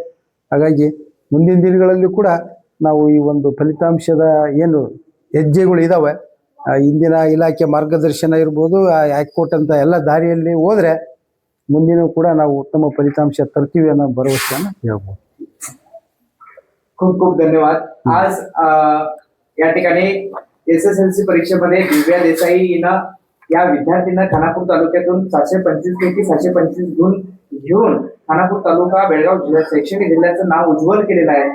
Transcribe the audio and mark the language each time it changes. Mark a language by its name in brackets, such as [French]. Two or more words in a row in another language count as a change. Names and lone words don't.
[Kannada] ಹಾಗಾಗಿ ಮುಂದಿನ ದಿನಗಳಲ್ಲಿ ಕೂಡ ನಾವು ಈ ಒಂದು ಫಲಿತಾಂಶದ ಏನು ಹೆಜ್ಜೆಗಳು ಇದ್ದಾವೆ, ಇಂದಿನ ಇಲಾಖೆ ಮಾರ್ಗದರ್ಶನ ಇರ್ಬೋದು, ಕೊಟ್ಟಂಥ ಎಲ್ಲ ದಾರಿಯಲ್ಲಿ ಹೋದರೆ ಮುಂದಿನ ಕೂಡ ನಾವು ಉತ್ತಮ ಫಲಿತಾಂಶ ತರ್ತೀವಿ ಅನ್ನೋ ಭರವಸೆಯನ್ನು ಹೇಳ್ಬೋದು. [Marathi] खूप खूप धन्यवाद. आज या ठिकाणी SSLC परीक्षेमध्ये दिव्या देसाई हिनं या विद्यार्थ्यांना खानापूर तालुक्यातून 725 पैकी 725 गुण घेऊन खानापूर तालुका बेळगाव जिल्हा शैक्षणिक जिल्ह्याचं नाव उज्ज्वल केलेलं आहे.